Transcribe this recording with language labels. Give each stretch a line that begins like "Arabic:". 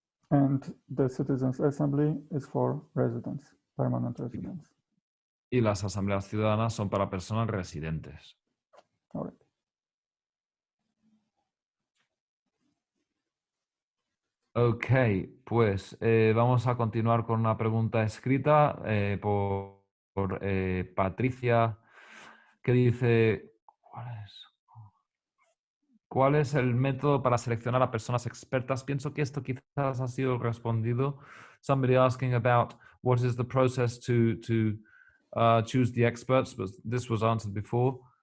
English: And the Citizens Assembly is for residents, permanent residents.
Spanish: Y las asambleas ciudadanas son para personas residentes.
English: All right.
Spanish: Ok, pues vamos a continuar con una pregunta escrita por Patricia, que dice, ¿cuál es el método para seleccionar a personas expertas? Pienso que esto quizás ha sido respondido.
English: Somebody asking about what is the process to choose the experts, but this was answered before.